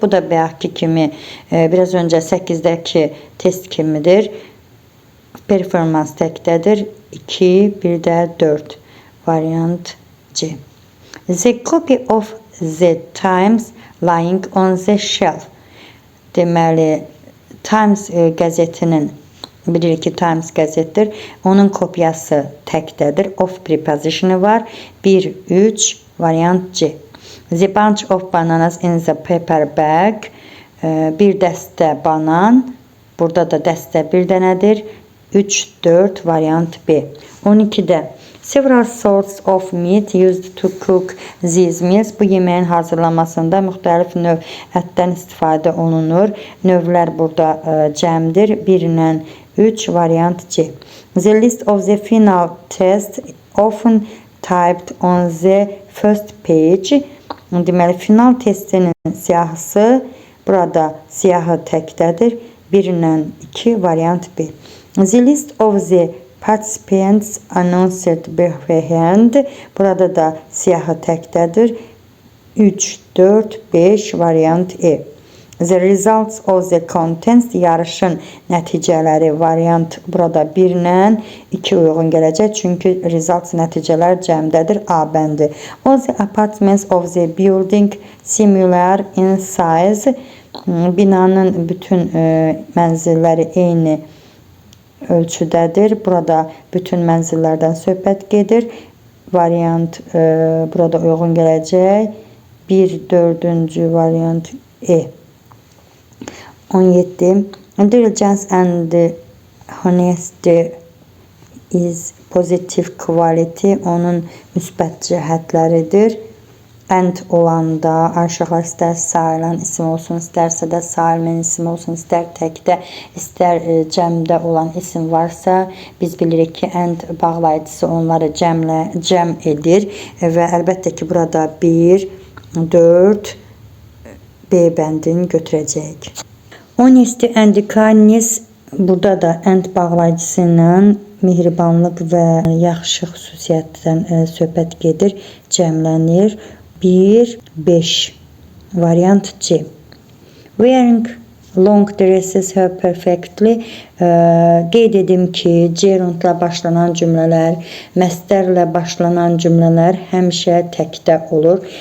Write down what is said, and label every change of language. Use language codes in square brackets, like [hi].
[az] Bu da bayaqki kimi, biraz öncə 8-dəki test kimidir. Performans təkdədir. 2, bir də 4. Variant C. [en] The copy of the Times lying on the shelf. [az] Deməli, Times qəzetinin, bilirik ki, Times qəzetdir. Onun kopyası təkdədir. Of prepositionu var. 1, 3, variant C. [en] The bunch of bananas in the paper bag. [az] Bir dəstə banan. Burada da dəstə bir dənədir. 3, 4, variant B. 12-də. [en] Several sorts of meat used to cook these meals. [az] Bu yeməyin hazırlanmasında müxtəlif növ ətdən istifadə olunur. Növlər burada cəmdir. 1 ilə 3, variant C. [en] The list of the final test often typed on the first page. [az] Deməli, final testinin siyahısı burada siyahı təkdədir. 1 ilə 2, variant B. [en] The list of the participants announced beforehand. [az] Burada da siyahı təkdədir. 3, 4, 5, variant E. [en] The results of the contents, [az] yarışın nəticələri, variant burada 1 ilə 2 uyğun gələcək. Çünki results nəticələr cəmdədir, A bəndi. [en] All the apartments of the building similar in size. [az] Binanın bütün mənzilləri eyni ölçüdədir. Burada bütün mənzillərdən söhbət gedir. Variant burada uyğun gələcək. 1, 4-cü variant E. 17. [en] Diligence and honesty is positive quality. [az] Onun müsbət cəhətləridir. And olanda aşağılar istər sayılan isim olsun, istərsə də sayılmayan isim olsun, istər təkdə, istər cəmdə olan isim varsa, biz bilirik ki, and bağlayıcısı onları cəm edir və əlbəttə ki, burada 1, 4 B bəndini götürəcəyik. [en] Honesty and kindness, [az] burada da and bağlayıcısı ilə mehribanlıq və yaxşı xüsusiyyətdən söhbət gedir, cəmlənir. 1, 5. Variant C. [en] Wearing long dresses her perfectly. [az] Qeyd edim ki, gerundla başlanan cümlələr, məstərlə başlanan cümlələr həmişə təkdə olur.